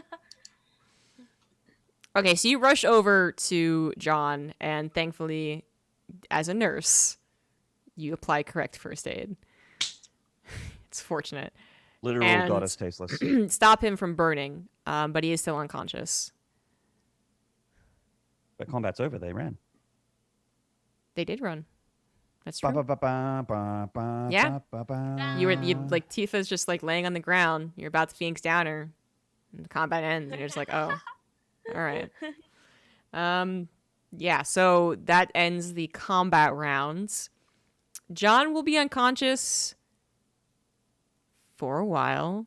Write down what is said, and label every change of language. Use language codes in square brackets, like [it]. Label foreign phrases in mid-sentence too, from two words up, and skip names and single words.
[en] Okay, so you rush over to John, and thankfully, as a nurse, you apply correct first aid. It's fortunate. Literal And- goddess tasteless. Stop him from burning, but he is still unconscious. But combat's over. They ran. They did run. That's Ba, true. ba, ba, ba, ba, Yeah. ba, ba. You like Tifa's just like laying on the ground. You're about to Phoenix down her, and the combat ends, and you're just like, oh, all right. Yeah. So that ends the combat rounds. John will be unconscious for a while.